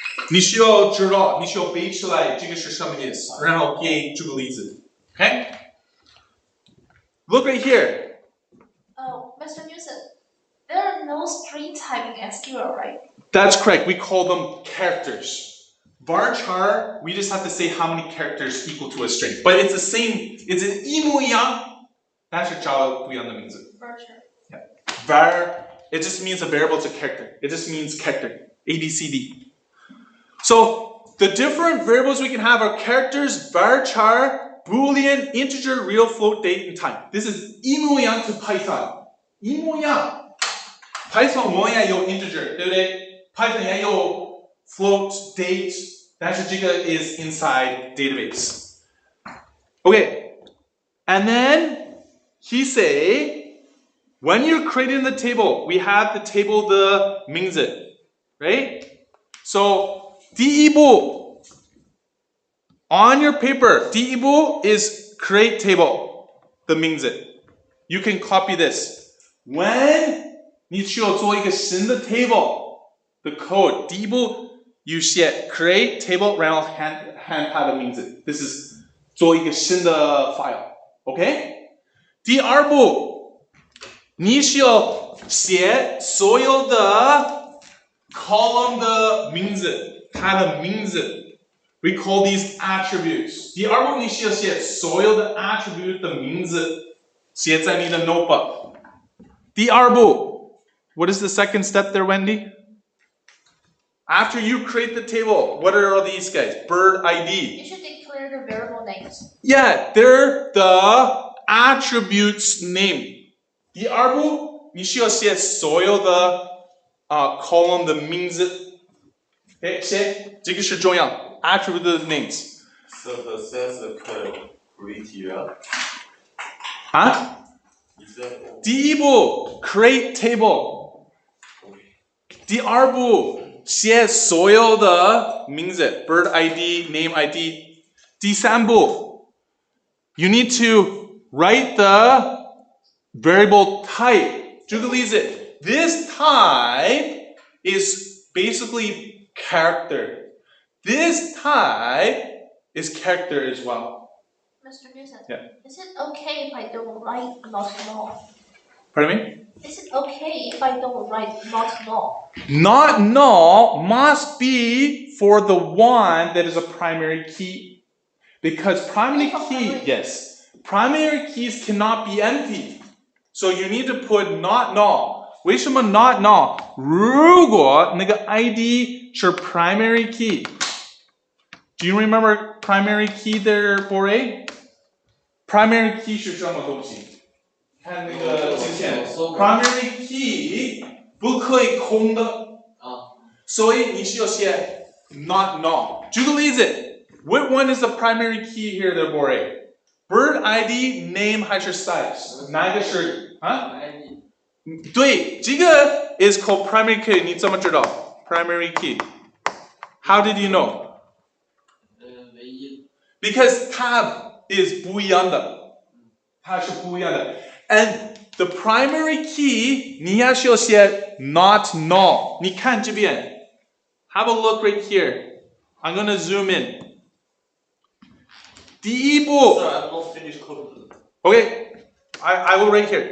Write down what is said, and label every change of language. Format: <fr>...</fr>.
<zh>你需要知道，你需要背出来这个是什么意思，然后给这个例子。</zh> <en>Okay? Look right here. Oh, Mr. Newson, there are no string type in SQL, right? That's correct. We call them characters. Varchar, we just have to say how many characters equal to a string. But it's the same. It's an</en> <zh>一模一样，但是找了不一样的名字。</zh> <en>Virtual. Yeah. Var, it just means a variable, it's a character. It just means character. A, B, C, D. So the different variables we can have are characters, varchar, boolean, integer, real, float, date, and time. This is</en> <zh>一模一样</zh> <en>to Python.</en> <zh>一模一样。 Python 我们也有 integer, 对不对 ？Python 也有 float, date, 但是这个</zh> <en>is inside database. Okay, and then he say, when you're creating the table, we have the table the 名字, right? So</en> <zh>第一步</zh> <en>on your paper, 第一步 is create table, the 名字. You can copy this.</en> <zh>When 你需要做一个新的 table,</zh> <en>the code,</en> <zh>第一步 you 写 create table, 然后看它的名字.</zh> <en>This is</en> <zh>做一个新的</zh> <en>file, okay?</en> <zh>第二步你需要写所有的 column 的名字，它的名字。</zh> <en>We call these attributes.</en> <zh>第二步你需要写所有的 attribute 的名字，写在你的 notebook. 第二步</zh> <en>what is the second step there, Wendy? After you create the table, what are all these guys? Bird ID. You should declare the variable names. Yeah, they're the attributes name.</en> <zh>第二步你需要写所有的column 的名字。写这个是重要 attribute 的 names.</zh> <en>So the sense code create here.</en> <zh>第一步</zh> <en>create table.</en> <zh>第二步写所有的名字 bird ID, name ID. 第三步</zh> <en>you need to write the variable type.</en> <zh>举个例子</zh> <en>this type is basically character. This type is character as well. Mr. Newson, Yeah. is it okay if I don't write not null? Pardon me? Is it okay if I don't write not null? Not null must be for the one that is a primary key. Because primary key, yes, primary keys cannot be empty. So you need to put not null.</en> <zh>为什么</zh> <en>not null?</en> <zh>如果那个 ID 是 primary key.</zh> <en>Do you remember primary key there, Bore?</en> <zh>Primary key 是什么东西？看那个镜片 primary key 不可以空的，所以你需要写 not null。举个例子</zh> <en>What one is the primary key here, the Bore? Bird ID, name</en> <zh>还是</zh> <en>size？</en> <zh>哪一个是啊？对，这个 is called primary key。 你怎么知道 primary key？</zh> <en>How did you know？</en> <zh>Because 它 is 不一样的，它是不一样的。 And the primary key 你要需要写 not null。你看这边 ，</zh> <en>have a look right here。 I'm gonna zoom in。</en> <zh>第一步</zh> <en>Sir, I'm not finished code. Okay, I will write here.</en>